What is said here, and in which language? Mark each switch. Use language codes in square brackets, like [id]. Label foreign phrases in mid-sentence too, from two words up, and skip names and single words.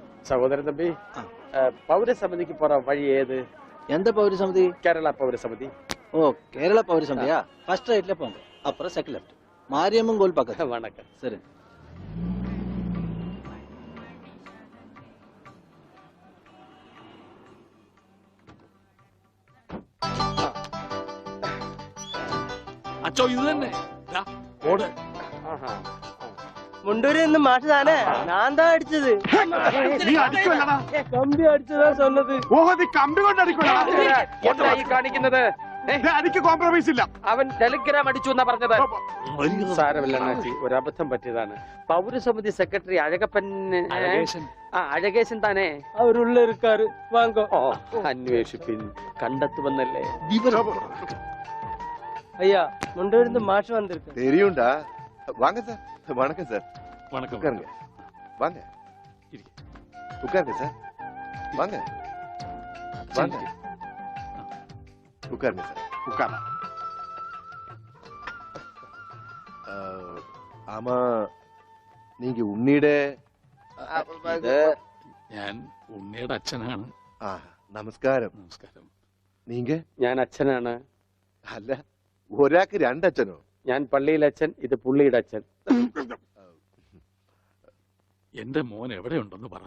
[ml] സഹോദരൻ തമ്പി പൗരസമിതിക്ക് പോറ വഴി ഏത്? [ta] எந்த பௌரசமிதி? [ml] കേരള പൗരസമിതി. [ta] ஓ கேரள பௌரசமிதியா? [en] first rightla [ta] போங்க, அப்புறம் [en] second left, [ta] மாரியம்மன் கோயில் பக்கத்துல. வணக்கம். சரி. [ml] അച്ചോ ഇത് തന്നെ ദാ, ഓട്. ആഹാ. മുണ്ടൂരിൽ നിന്ന് മാഷ് താനേ? ഞാൻ താ അടിച്ചത്. നീ അടിക്കുമല്ലടാ. കമ്പി അടിച്ചതാ சொன்னது. ഓഹോ നീ കമ്പി കൊണ്ട് അടിക്കുമല്ലടാ. എന്താ ഈ കാണിക്കുന്നത്? അടിക്ക് കോംപ്രമൈസ് ഇല്ല. അവൻ ടെലിഗ്രാം അടിച്ചു എന്നാ പറഞ്ഞത്. സാരമില്ല അണ്ണാച്ചി, ഒരു അബദ്ധം പറ്റിയതാണ്. പൗരസമിതി സെക്രട്ടറി അഴകപ്പൻ അഴകേശൻ താനേ? അവരുള്ള இருக்காரு, വാങ്ങോ. ഓ, അന്വേഷിപ്പിൻ, കണ്ടെത്തുമെന്നല്ലേ. [ta] ஐயா, முண்டூரில் இருந்து மாஷ் வந்திருக்கு. தெரியும்டா. வாங்க சார். வணக்கம் சார். [ml] വണക്കം. [ta] உட்காருங்க. வாங்க. உட்காருங்க சார். வாங்க. வாங்க. உட்காருங்க சார். [ml] ഉക്കാറ. [ta] ஆமா, நீங்க உன்னிയുടെ [ml] ഞാൻ ഉണ്ണിയുടെ അച്ഛനാണ്. നമസ്കാരം. നമസ്കാരം. നീങ്ക? ഞാൻ അച്ഛനാണ്. അല്ല, ഒരാൾക്ക് രണ്ടച്ഛനോ? ഞാൻ പള്ളിയിലെ അച്ഛൻ, ഇത് പുള്ളിയുടെ അച്ഛൻ. എന്റെ മോൻ എവിടെയുണ്ടെന്ന് പറ.